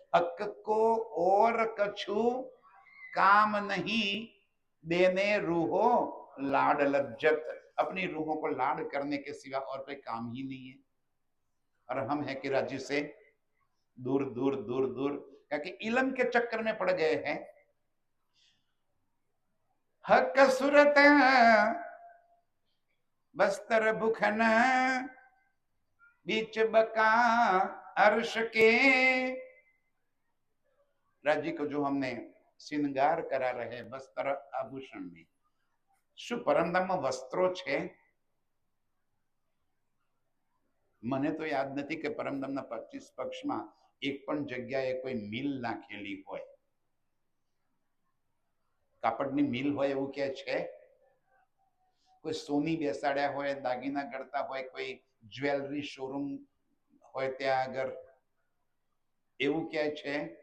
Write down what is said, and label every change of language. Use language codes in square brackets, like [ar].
[hi] હક को और कछु काम नहीं देने रूहो लाड लज्जत. अपनी रूहों को लाड करने के सिवा और कोई काम ही नहीं है. और हम है कि राज्य से दूर दूर दूर दूर, क्योंकि इलम के चक्कर में पड़ गए हैं. हक सुरत बस्तर भुखन बीच बका अर्श के. राज्य को जो हमने श्रृंगार करा रहे बस्तर आभूषण में, [gu] શું પરમધામમાં વસ્ત્રો છે? મને તો યાદ નથી કે પરમધામના 25 પક્ષમાં એક પણ જગ્યાએ કોઈ મિલ નાખેલી હોય, કાપડની મિલ હોય એવું કે છે? કોઈ સોની બેસાડ્યા હોય, દાગીના ગળતા હોય, કોઈ જ્વેલરી શોરૂમ હોય ત્યાં આગળ, એવું કે છે?